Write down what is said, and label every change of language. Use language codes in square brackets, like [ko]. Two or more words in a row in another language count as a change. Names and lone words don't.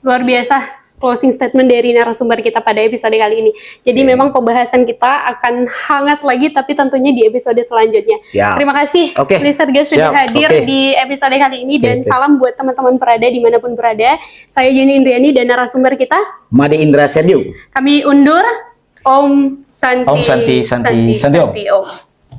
[id] Luar biasa [en] closing statement [id] dari narasumber kita pada episode kali ini. Jadi memang pembahasan kita akan hangat lagi, tapi tentunya di episode selanjutnya. Siap. Terima kasih, Oke. Bli Sargas sudah Siap. hadir Oke. di episode kali ini. Dan Oke. salam buat teman-teman Prada dimanapun berada. Saya Jenny Indriani dan narasumber kita. Made Indra Serdiu. Kami undur. [ban] Om Santi. Om Santi, Santi, Santi, Om. Om.